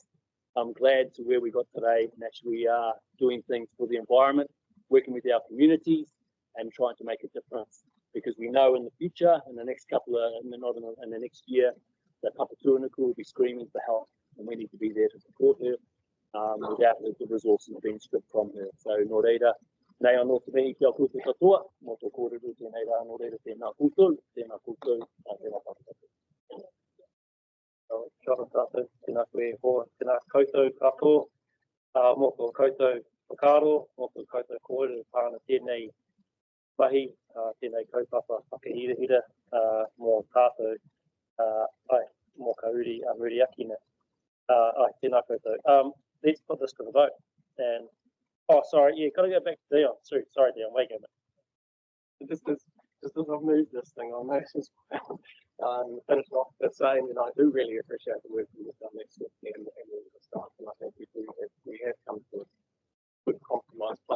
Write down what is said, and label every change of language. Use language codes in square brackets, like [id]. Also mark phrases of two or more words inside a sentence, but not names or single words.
[en] I'm glad to where we got today, and actually we are doing things for the environment, working with our communities and trying to make a difference, because we know in the future, in the next in the next year, that Papatūānuku will be screaming for help, and we need to be there to support her without the resources being stripped from her. So, [mi] nō reira, nei anō te mihi kia koutou katoa, mō tō kōrero tēnei rā, nō reira tēnā koutou, tēnā papatū. Kia ora tātou, tēnā koe hoa, tēnā koutou katoa, mō tō koutou whakaro, mō tō koutou kōrero pāna tēnei mahi, tēnei kaupapa whakahirahira, mō tātou, mō ka uri akina. Tēnā koutou. [en] Let's put this to the vote. And sorry, yeah, gotta go back to Dion. Sorry, Dion, wait a minute. Just as I've moved this thing on, I just finish off by saying that I do really appreciate the work you've done next week and all the staff, and I think we have come to a good compromise place.